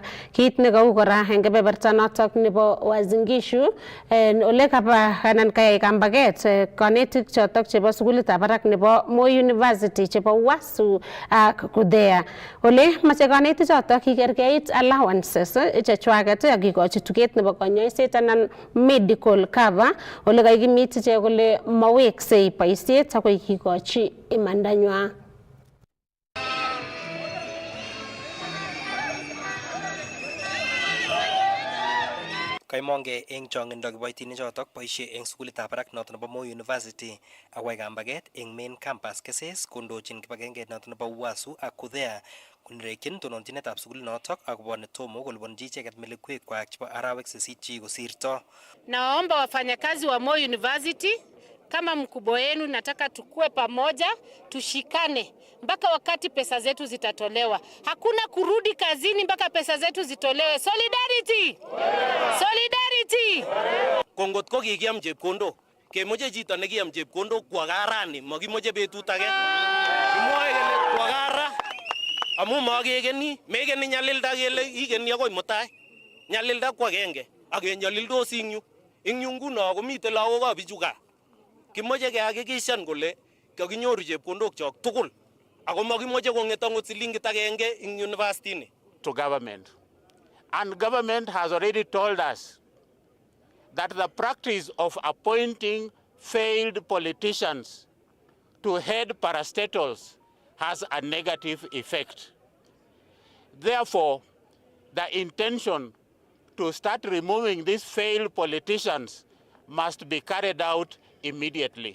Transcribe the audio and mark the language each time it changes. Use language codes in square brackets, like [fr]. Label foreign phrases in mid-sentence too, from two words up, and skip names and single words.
[kln] Kit nekau kora eng kebeberta notok nebo Uasin Gishu ole kaba anan kayai kambaget konetik chotok chebo sukulitab barak nebo Moi University chebo Wasu ak Kudea. Ole mache konetik chotok kikerkeit allowances chechwaket akikochi tuget nebo konyoiset anan [en] medical cover [kln] ole kakimit ichek kole maweksei boisiet akoi kikochi imandanywa. Kaimonge eng chongindo kiboitinichotok boisie eng sukulitab barak noto nebo Moi University akwai kambaget eng [en] main campus [kln] keses kondochin kibagengeit noto nebo UASU ak KUDHEA konerekyin tononjinetab sukulinotok akobo netomo kolipanji icheket melekwek chebo arawek 8 kosirto. [sw] Naomba wafanyakazi wa Moi University, kama mkubwa wenu, nataka tukue pamoja, tushikane mpaka wakati pesa zetu zitatolewa. Hakuna kurudi kazini mpaka pesa zetu zitolewe. [en] Solidarity! Solidarity! [kln] Kongot ko kikiam chepkondok, kemoche chito nekiam chepkondok kwa garani, makimoche betut age. Kimoe kele kwa gara amu makekeni, mekeni nyalilda kele ikeni akoi mutai. Nyalilda kwa agenge, akenyalildos ing yu nguno komite lagokab bichu gaa. Kimoche kehakikishan kole kakinyoru chepkondok chok tugul. Ako makimoche konget angot silingit agenge ing university ni. [en] To government. And government has already told us that the practice of appointing failed politicians to head parastatals has a negative effect. Therefore, the intention to start removing these failed politicians must be carried out immediately.